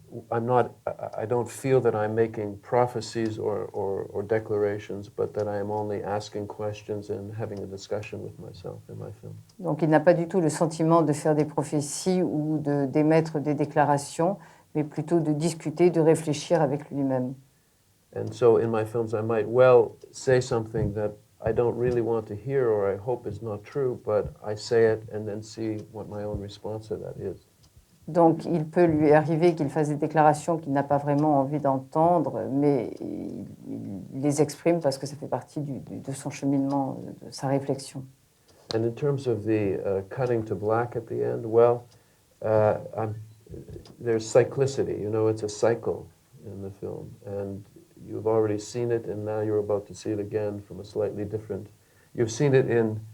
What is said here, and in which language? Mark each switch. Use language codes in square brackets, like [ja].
[en] I don't feel that I'm making prophecies or declarations, but that I am only asking questions and having a discussion with myself in my film. [fr] Donc il n'a pas du tout le sentiment de faire des prophéties ou d'émettre des déclarations, mais plutôt de discuter, de réfléchir avec lui-même. [en] And so in my films I might well say something that I don't really want to hear or I hope is not true, but I say it and then see what my own response to that is. [fr] Donc il peut lui arriver qu'il fasse des déclarations qu'il n'a pas vraiment envie d'entendre, mais il les exprime parce que ça fait partie de son cheminement, de sa réflexion. [en] And in terms of the cutting to black at the end, well, there's cyclicity, you know, it's a cycle in the film, and you've already seen it, and now you're about to see it again from a slightly different... You've seen it in